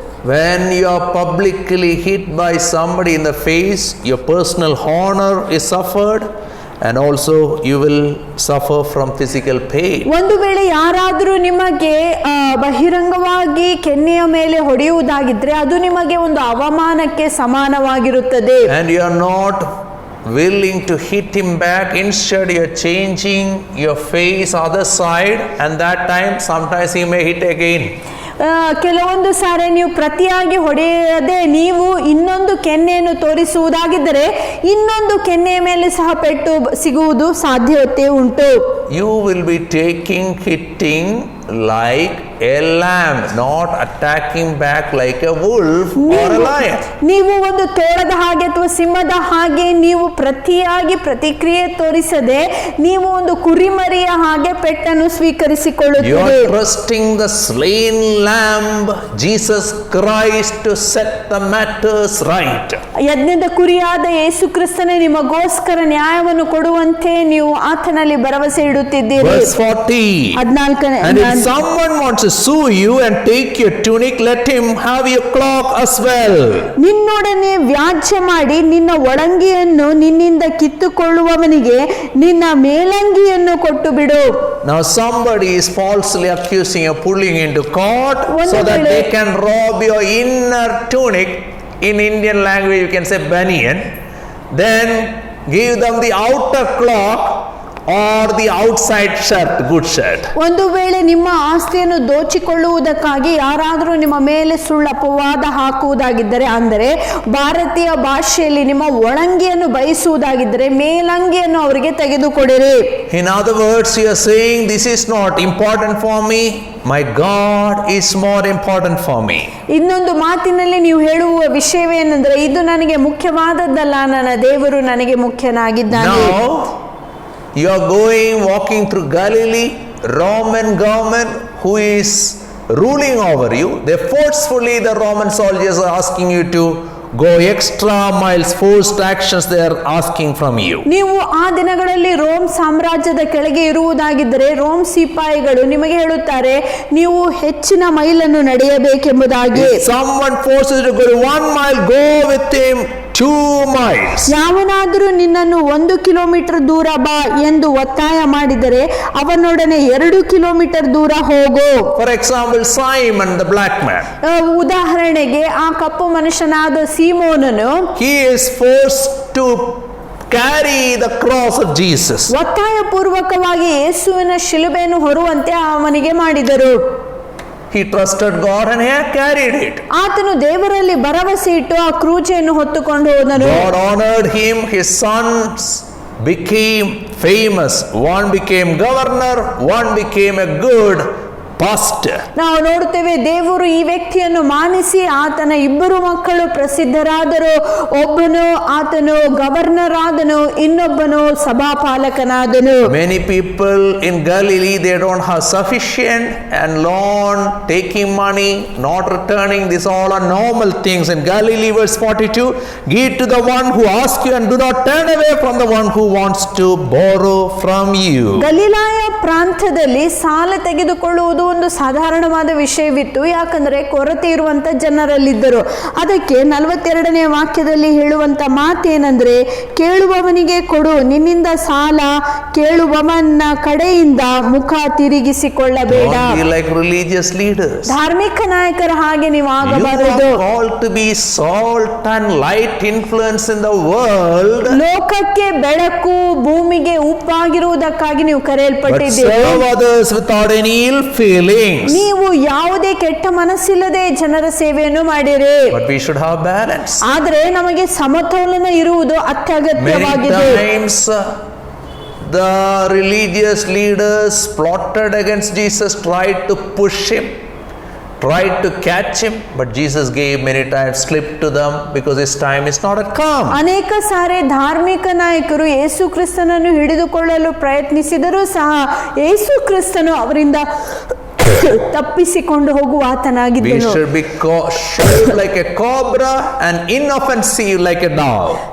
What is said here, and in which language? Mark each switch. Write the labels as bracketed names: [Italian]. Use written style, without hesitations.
[English] When you are publicly hit by somebody in the face, your personal honor is suffered, and also you will suffer from physical pain. [Kannada] ಒಂದು ವೇಳೆ ಯಾರಾದರೂ ನಿಮಗೆ ಬಹಿರಂಗವಾಗಿ ಕೆನ್ನೆಯ ಮೇಲೆ ಹೊಡೆಯುವುದಾಗಿದ್ರೆ ಅದು ನಿಮಗೆ ಒಂದು ಅವಮಾನಕ್ಕೆ ಸಮಾನವಾಗಿರುತ್ತದೆ. [English] And you are not willing to hit him back. Instead, you are changing your face other side, and that time sometimes he may hit again. [Kannada] ಕೆಲವೊಂದು ಸಾರಿ ನೀವು ಪ್ರತಿಯಾಗಿ ಹೊಡೆಯದೆ ನೀವು ಇನ್ನೊಂದು ಕೆನ್ನೆಯನ್ನು ತೋರಿಸುವುದಾಗಿದ್ದರೆ ಇನ್ನೊಂದು ಕೆನ್ನೆಯ ಮೇಲೆ ಸಹ ಪೆಟ್ಟು ಸಿಗುವುದು ಸಾಧ್ಯತೆ ಉಂಟು. [English] You will be hitting like a lamb, not attacking back like a wolf or a lion. [Kannada] ನೀವು ಒಂದು ತೋಳದ ಹಾಗೆ ಅಥವಾ ಸಿಂಹದ ಹಾಗೆ ನೀವು ಪ್ರತಿಕ್ರಿಯೆ ತೋರಿಸದೆ ನೀವು ಒಂದು ಕುರಿಮರಿಯ ಹಾಗೆ ಪೆಟ್ಟನ್ನು ಸ್ವೀಕರಿಸಿಕೊಳ್ಳುತ್ತೀರಿ. [English] You are trusting the slain lamb, Jesus Christ, to set the matters right. [Kannada] ಯಜ್ಞದ ಕುರಿಯಾದ ಯೇಸು ಕ್ರಿಸ್ತನೇ ನಿಮಗೋಸ್ಕರ ನ್ಯಾಯವನ್ನು ಕೊಡುವಂತೆ ನೀವು ಆತನಲ್ಲಿ ಭರವಸೆ ಇಡುತ್ತಿದ್ದೀರಿ. [English] Verse 40. [Kannada] 14ನೇ. [English] And if someone wants to sue you and take your tunic, let him have your cloak as well. [Kannada] ನಿನ್ನೊಡನೆ ವ್ಯಾಜ್ಯ ಮಾಡಿ ನಿನ್ನ ಒಳಂಗಿಯನ್ನು ನಿನ್ನಿಂದ ಕಿತ್ತುಕೊಳ್ಳುವವನಿಗೆ ನಿನ್ನ ಮೇಲಂಗಿಯನ್ನು ಕೊಟ್ಟು ಬಿಡು. [English] Now somebody is falsely accusing you, pulling into court so that they can rob your inner tunic. In Indian language you can say banyan. Then give them the outer cloak or the outside shirt, good shirt. [Kannada] ಒಂದು ವೇಳೆ ನಿಮ್ಮ ಆಸ್ತಿಯನ್ನು ದೋಚಿಕೊಳ್ಳುವುದಕ್ಕಾಗಿ ಯಾರಾದರೂ ನಿಮ್ಮ ಮೇಲೆ ಸುಳ್ಳು ಅಪವಾದ ಹಾಕುವುದಾಗಿದ್ದರೆ, ಅಂದರೆ ಭಾರತೀಯ ಭಾಷೆಯಲ್ಲಿ ನಿಮ್ಮ ಒಳಂಗಿಯನ್ನು ಬಯಸುವುದಾಗಿದ್ದರೆ ಮೇಲಂಗಿಯನ್ನು ಅವರಿಗೆ ತೆಗೆದುಕೊಡಿರಿ. [English] In other words, you are saying this is not important for me, my God is more important for me. [Kannada] ಇನ್ನೊಂದು ಮಾತಿನಲ್ಲಿ ನೀವು ಹೇಳುವ ವಿಷಯವೇನೆಂದರೆ ಇದು ನನಗೆ ಮುಖ್ಯವಾದದ್ದಲ್ಲ, ನನ್ನ ದೇವರು ನನಗೆ ಮುಖ್ಯನಾಗಿದ್ದಾನೆ. [English] Now you are walking through Galilee, Roman government who is ruling over you. The Roman soldiers are asking you to go extra miles, forced actions they are asking from you. [Kannada] ನೀವು ಆ ದಿನಗಳಲ್ಲಿ ರೋಮ್ ಸಾಮ್ರಾಜ್ಯದ ಕೆಳಗೆ ಇರುವುದಾಗಿದ್ದರೆ Rome ಸಿಪಾಯಿಗಳು ನಿಮಗೆ ಹೇಳುತ್ತಾರೆ ನೀವು ಹೆಚ್ಚಿನ ಮೈಲನ್ನು ನಡೆಯಬೇಕೆಂಬುದಾಗಿ. [English] If someone forces you to go 1 mile, go with him 2 miles. [Kannada] ಯಾವನಾದರೂ ನಿನ್ನನ್ನು 1 ಕಿಲೋಮೀಟರ್ ದೂರ ಬಾ ಎಂದು ಒತ್ತಾಯ ಮಾಡಿದರೆ ಅವನೊಡನೆ 2 ಕಿಲೋಮೀಟರ್ ದೂರ ಹೋಗು. [English] For example, Simon the black man. [Kannada] ಉದಾಹರಣೆಗೆ ಆ ಕಪ್ಪು ಮನುಷ್ಯನಾದ ಸೀಮೋನನು [English] he is forced to carry the cross of Jesus. [Kannada] ಒತ್ತಾಯ ಪೂರ್ವಕವಾಗಿ ಯೇಸುವಿನ ಶಿಲುಬೆಯನ್ನು ಹೊರುವಂತೆ ಅವನಿಗೆ ಮಾಡಿದರು. [English] He trusted God and he carried it. [Kannada] ಆತನು ದೇವರಲ್ಲಿ ಭರವಸೆ ಇಟ್ಟು ಆ ಕ್ರೂಜೆಯನ್ನು ಹೊತ್ತುಕೊಂಡು ಹೋದನು. [English] God honored him. His sons became famous. One became governor, one became a good pastor. [Kannada] ನಾವು ನೋಡುತ್ತೇವೆ ದೇವರು ಈ ವ್ಯಕ್ತಿಯನ್ನು ಮಾನಿಸಿ ಆತನ 2 ಮಕ್ಕಳು ಪ್ರಸಿದ್ಧರಾದರು. ಒಬ್ಬನು ಆತನು ಗವರ್ನರ್ ಆದನು, ಇನ್ನೊಬ್ಬನು ಸಭಾಪಾಲಕನಾದನು. [English] Many people in Galilee, they don't have sufficient, and loan, taking money, not returning, these all are normal things in Galilee. Verse 42, give to the one who asks you and do not turn away from the one who wants to borrow from you. [Kannada] ಗಲಿಲಾಯ ಪ್ರಾಂತ್ಯದಲ್ಲಿ ಸಾಲ ತೆಗೆದುಕೊಳ್ಳುವುದು ಒಂದು ಸಾಧಾರಣವಾದ ವಿಷಯವಿತ್ತು, ಯಾಕಂದ್ರೆ ಕೊರತೆ ಇರುವಂತ ಜನರಲ್ಲಿದ್ದರು. ಅದಕ್ಕೆ 42ನೇ ವಾಕ್ಯದಲ್ಲಿ ಹೇಳುವಂತ ಮಾತೇನೆಂದ್ರೆ, ಕೇಳುವವನಿಗೆ ಕೊಡು, ನಿನ್ನಿಂದ ಸಾಲ ಕೇಳುವವನ ಕಡೆಯಿಂದ ಮುಖ ತಿರುಗಿಸಿಕೊಳ್ಳಬೇಡ. [English] Don't be like religious leaders. [Kannada] ಧಾರ್ಮಿಕ ನಾಯಕರ ಹಾಗೆ ನೀವು [English] You [Kannada] ಆಗಬಾರದು. [English] are called to be salt and light influence in the world. [Kannada] ಲೋಕಕ್ಕೆ ಬೆಳಕು, ಭೂಮಿಗೆ ಉಪ್ಪಾಗಿರುವುದಕ್ಕಾಗಿ ನೀವು [English] But [Kannada] ಕರೆಯಲ್ಪಟ್ಟಿದ್ದೀರಿ. [English] serve others without any ill feelings. [Kannada] ನೀವು ಯಾವುದೇ ಕೆಟ್ಟ ಮನಸ್ಸಿಲ್ಲದೆ ಜನರ ಸೇವೆಯನ್ನು ಮಾಡಿರಿ. [English] But we should have balance. [Kannada] ಆದ್ರೆ ನಮಗೆ ಸಮತೋಲನ ಇರುವುದು [English] Many [Kannada] ಅತ್ಯಗತ್ಯವಾಗಿದೆ. [English] times the religious leaders plotted against Jesus, tried to push him, tried to catch him, but Jesus gave many times slip to them because his time is not yet come. [Kannada] ಅನೇಕ ಸಾರಿ ಧಾರ್ಮಿಕ ನಾಯಕರು ಯೇಸು ಕ್ರಿಸ್ತನನ್ನು ಹಿಡಿದುಕೊಳ್ಳಲು ಪ್ರಯತ್ನಿಸಿದರೂ ಸಹ ಯೇಸು ಕ್ರಿಸ್ತನು ಅವರಿಂದ ತಪ್ಪಿಸಿಕೊಂಡು ಹೋಗುವ [English] We [Kannada] ಆತನಾಗಿದ್ದನು. [English] should be sharp like a cobra and inoffensive like a dove.